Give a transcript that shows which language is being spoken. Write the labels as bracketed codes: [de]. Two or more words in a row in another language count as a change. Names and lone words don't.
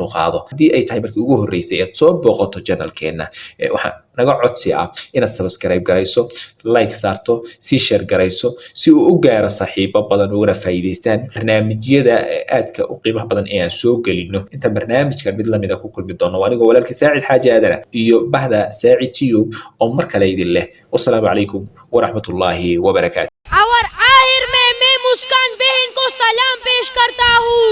[so] u qaado hadii ay tahay markii ugu horeysay aad soo booqato channelkeena waxaan naga codsi ah inaad subscribe garayso like saarto si share garayso si uu u gaaro saaxiibo badan oo faa'iideystaan barnaamijyada aadka u qiimaha badan ee aan soo gelino inta barnaamijkan mid lamid ah ku kulmi doono aniga walaalkii Saacid Xaaji Aadana iyo bahda Saacid Tube oo mar kale idin leh [ar] والسلام عليكم ورحمة الله وبركاته [hi] और आखिर में मैं मुस्कान बहन को सलाम पेश करता हूँ।